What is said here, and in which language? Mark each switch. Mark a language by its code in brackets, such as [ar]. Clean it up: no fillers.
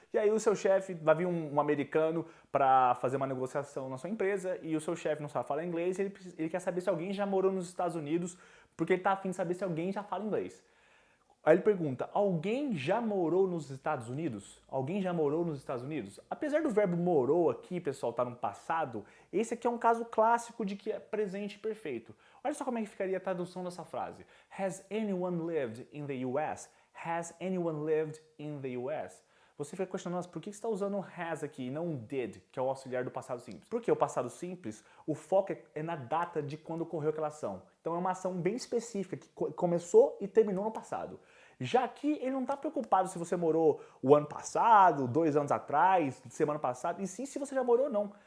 [pt] E aí o seu chefe, vai vir um americano para fazer uma negociação na sua empresa e o seu chefe não sabe falar inglês e ele quer saber se alguém já morou nos Estados Unidos porque ele está a fim de saber se alguém já fala inglês. Aí ele pergunta, alguém já morou nos Estados Unidos? Alguém já morou nos Estados Unidos? Apesar do verbo morou aqui, pessoal, estar no passado, esse aqui é um caso clássico de que é presente perfeito. Olha só como é que ficaria a tradução dessa frase. [en] Has anyone lived in the US? Has anyone lived in the US? [pt] Você fica questionando, mas por que você está usando has aqui e não did, que é o auxiliar do passado simples? Porque o passado simples, o foco é na data de quando ocorreu aquela ação. Então é uma ação bem específica, que começou e terminou no passado. Já aqui, ele não está preocupado se você morou o ano passado, 2 anos atrás, semana passada, e sim se você já morou ou não.